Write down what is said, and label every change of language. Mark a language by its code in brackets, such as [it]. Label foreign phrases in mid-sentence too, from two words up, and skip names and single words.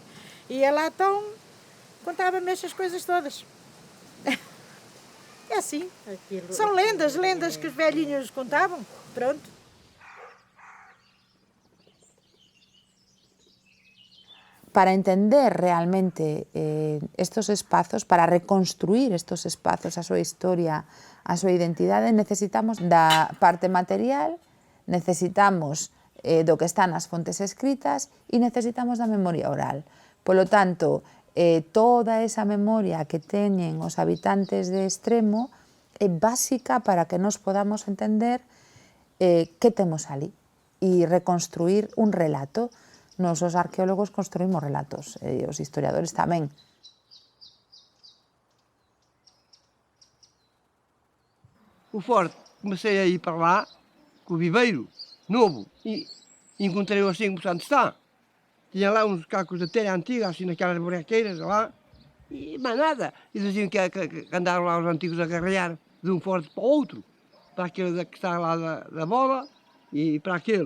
[pt] E ela então contava-me estas coisas todas. É assim. São lendas que os velhinhos contavam. Pronto. [gl] Para entender realmente estos espazos, para reconstruir estos espazos, a súa historia, a súa identidade, necesitamos da parte material, necesitamos do que está nas fontes escritas e necesitamos da memoria oral. Polo tanto, toda esa memoria que teñen os habitantes de Extremo é básica para que nos podamos entender que temos ali e reconstruir un relato. Nos os arqueólogos construímos relatos, e os historiadores tamén. [pt] O forte, comecei a ir para lá com o viveiro novo e encontrei-o assim como onde está. Tinha lá uns cacos de telha antiga, assim naquelas buraqueiras lá, e mais nada. E diziam que andaram lá os antigos a guerrear de um forte para o outro, para aquele que está lá da bola e para aquele.